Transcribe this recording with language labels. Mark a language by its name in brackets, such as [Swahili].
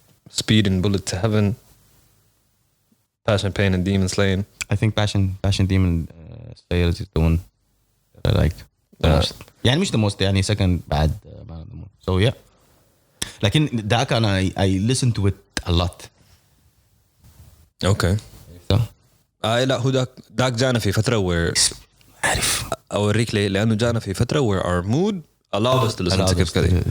[English] Speed and Bullet to Heaven, Passion Pain and Demon Slayer. I think Passion Demon Slayer is the one that I like the most. يعني مش the most يعني second بعد Man on the Moon. So yeah. [Arabic] لكن ذاك أنا [English] I listen to it a lot. Okay. [Arabic] لا هو داك جانا في فترة where عارف أوريك ليه لأنه جانا في فترة [English] where our mood allowed us to listen to كيف كذا.